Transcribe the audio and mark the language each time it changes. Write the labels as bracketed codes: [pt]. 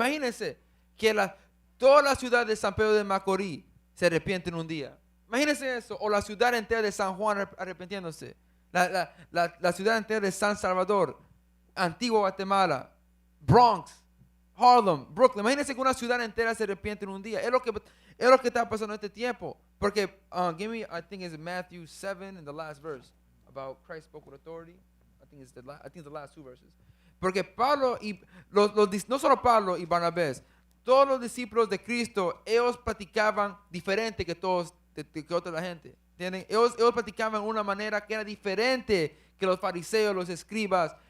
[es] Imagínense que toda la ciudad de San Pedro de Macorís se arrepiente en un día. Imagínense eso, o la ciudad entera de San Juan arrepintiéndose. La ciudad entera de San Salvador, Antigua Guatemala, Bronx, Harlem, Brooklyn. Imagínense que una ciudad entera se arrepiente en un día. Es lo que está pasando en este tiempo. Porque, [en] I think it's Matthew 7 in the last verse, about Christ spoke with authority. I think it's the last 2 verses. [es] Porque Pablo y no solo Pablo y Barnabé, todos los discípulos de Cristo, ellos practicaban diferente que que otra la gente. ¿Entienden? Ellos practicaban de una manera que era diferente que los fariseos, los escribas.